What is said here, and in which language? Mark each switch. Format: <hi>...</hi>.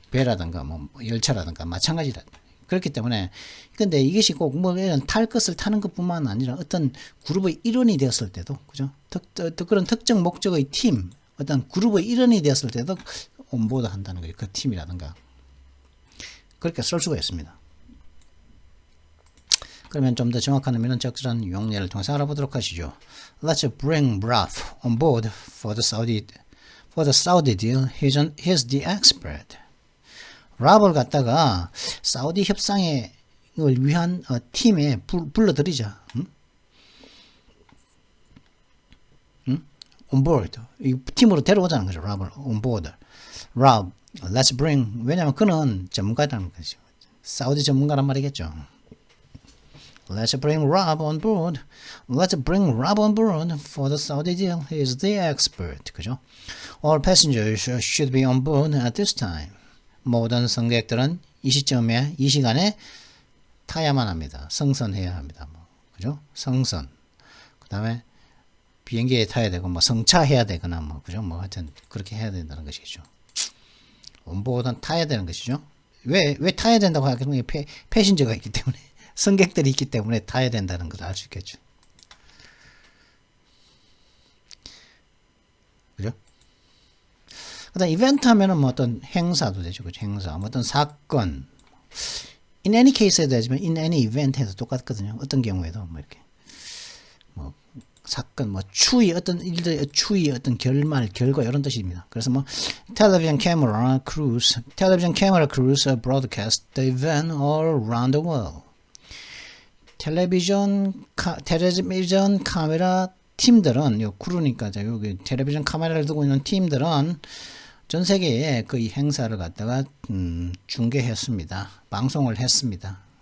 <ko>배라든가 뭐 열차라든가 마찬가지라. 그렇기 때문에 근데 이것이 꼭 탈 것을 타는 것뿐만 아니라 어떤 그룹의 일원이 되었을 때도 그죠? 그런 특정 목적의 팀 어떤 그룹의 일원이 되었을 때도 온보드 한다는 거예요. 그 팀이라든가 그렇게 쓸 수가 있습니다. 그러면 좀 더 정확한 의미는 적절한 용례를 통해서 알아보도록 하시죠.</ko> <en>Let's bring Ralph on board for the Saudi deal. He's the expert.</en> <ko>랍을 갖다가 사우디 협상을 위한 팀에 불러들이자.</ko> <en>On board.</en> <ko>이 팀으로 데려오자는 거죠.</ko> <en>랍을 on board. 랍, let's bring.</en> <ko>왜냐하면 그는 전문가라는 거죠. 사우디 전문가란 말이겠죠.</ko> <en>Let's bring Rob on board. Let's bring Rob on board for the Saudi deal. He is the expert.</en> <ko>그죠?</ko> <en>All passengers should be on board at this time.</en> <ko>모든 승객들은 이 시간에 타야만 합니다. 승선해야 합니다. 그죠? 승선. 그 다음에 비행기에 타야 되고, 승차해야 되거나, 그죠? 하여튼, 그렇게 해야 된다는 것이죠. 온보드는 타야 되는 것이죠. 왜 타야 된다고 하겠냐면, 패신저가 있기 때문에, 승객들이 있기 때문에 타야 된다는 걸 알 수 있겠죠. 그죠? 그 다음 이벤트 하면은 어떤 행사도 되죠. 그죠? 행사. 어떤 사건.</ko> <en>in any case</en> <ko>에도 되지만</ko> <en>in any event</en> <ko>에도 똑같거든요. 어떤 경우에도 이렇게. 사건, 추이, 어떤 일들의 추이, 어떤 결과 이런 뜻입니다.</ko> <en>그래서 television camera crews broadcast the event all around the world.</en> <ko>텔레비전 카메라 팀들은 크루니까 여기 텔레비전 카메라를 두고 있는 팀들은 전 세계에 그 행사를 갖다가 중계했습니다. 방송을 했습니다.</ko>